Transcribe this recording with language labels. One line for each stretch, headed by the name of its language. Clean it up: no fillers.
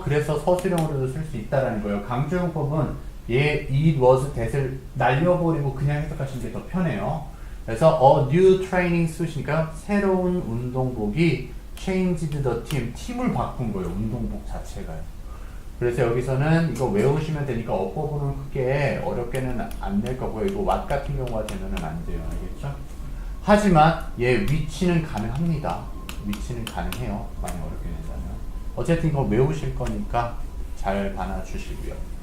Korean: 그래서 서술형으로도 쓸 수 있다라는 거예요. 강조 용법은 얘 it was that을 날려버리고 그냥 해석하시는 게 더 편해요. 그래서
English: a new training suit이니까
Korean: 새로운 운동복이
English: changed the team.
Korean: 팀을 바꾼 거예요. 운동복 자체가요. 그래서 여기서는 이거 외우시면 되니까 어법으로는 크게 어렵게는 안 낼 거고요. 이거 what 같은 경우가 되면은 안 돼요. 알겠죠? 하지만 얘 위치는 가능합니다. 위치는 가능해요. 많이 어렵게 된다면. 어쨌든 이거 외우실 거니까 잘 봐놔주시고요.